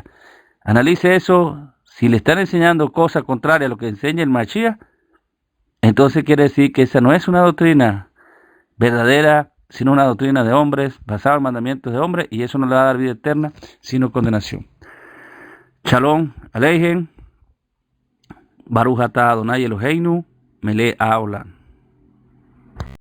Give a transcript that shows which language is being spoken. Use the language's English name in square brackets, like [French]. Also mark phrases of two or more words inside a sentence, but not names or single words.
[Spanish] Analice eso. Si le están enseñando cosas contrarias a lo que enseña el Mashiach, entonces quiere decir que esa no es una doctrina verdadera, sino una doctrina de hombres, basada en mandamientos de hombres, y eso no le va a dar vida eterna, sino condenación. [Hebrew] שלום עליכם. ברוך אתה אדוני אלוהינו מלך העולם.